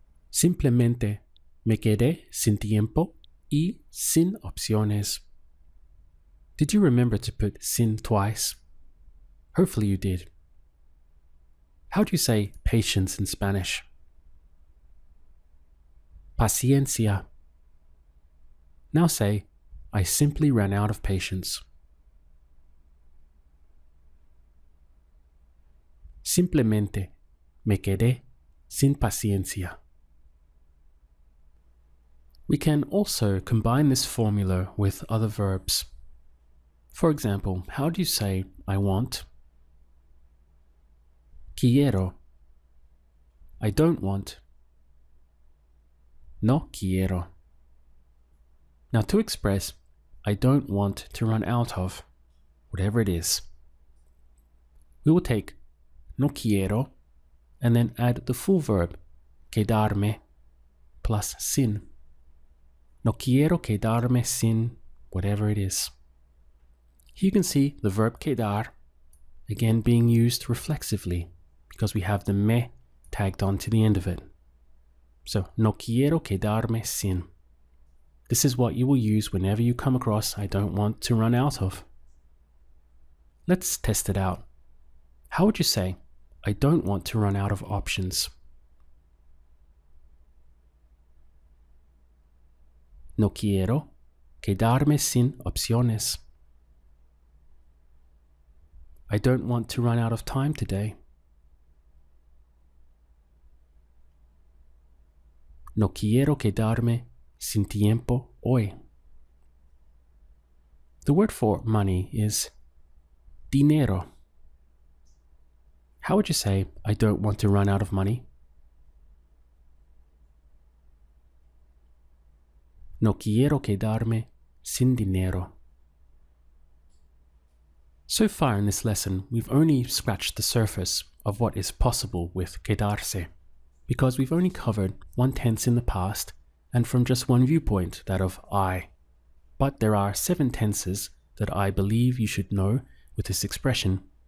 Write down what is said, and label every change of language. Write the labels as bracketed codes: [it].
[es] Simplemente me quedé sin tiempo y sin opciones. [en] Did you remember to put sin twice? Hopefully you did. How do you say patience in Spanish? Paciencia. Now say, I simply ran out of patience. [es] Simplemente me quedé sin paciencia. [en] We can also combine this formula with other verbs. For example, how do you say, I want? Quiero. I don't want. [es] No quiero. [en] Now to express, I don't want to run out of, whatever it is, we will take [es] no quiero [en] and then add the full verb, quedarme, plus sin. [es] No quiero quedarme sin, [en] whatever it is. Here you can see the verb quedar, again being used reflexively, because we have the me tagged on to the end of it. [es] So, no quiero quedarme sin. [en] This is what you will use whenever you come across I don't want to run out of. Let's test it out. How would you say, I don't want to run out of options? [es] No quiero quedarme sin opciones. [en] I don't want to run out of time today. [es] No quiero quedarme sin tiempo hoy. [en] The word for money is dinero. How would you say, I don't want to run out of money? [es] No quiero quedarme sin dinero. [en] So far in this lesson, we've only scratched the surface of what is possible with quedarse, because we've only covered one tense in the past and from just one viewpoint, that of I. But there are 7 tenses that I believe you should know with this expression.